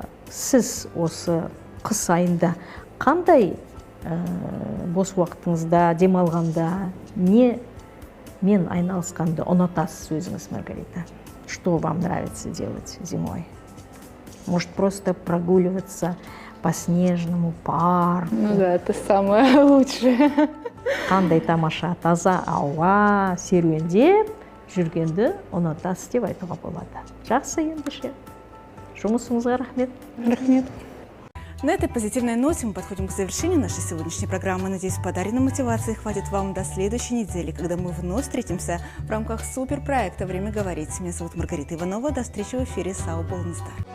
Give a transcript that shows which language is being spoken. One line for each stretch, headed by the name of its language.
Kazakh: Сіз осы қыс айында қандай бос уақытыңызда, демалғанда, не мен айналысқанды ұнатасыз өзіңіз, Маргарита?
Russian: Что вам нравится делать зимой? может просто прогуливаться по снежному парку. Ну да, это самое лучшее.
Kazakh: Қандай тамаша таза ауа серуендеп жүргенді ұнатасыз деп айтуға болады. Жақсы ендеше. Жұмысыңызға рахмет. Рахмет.
Russian: На этой позитивной ноте мы подходим к завершению нашей сегодняшней программы. Надеюсь, подаренной мотивации хватит вам до следующей недели, когда мы вновь встретимся в рамках суперпроекта «Время говорить». Меня зовут Маргарита Иванова. До встречи в эфире САУ «Болнсдар».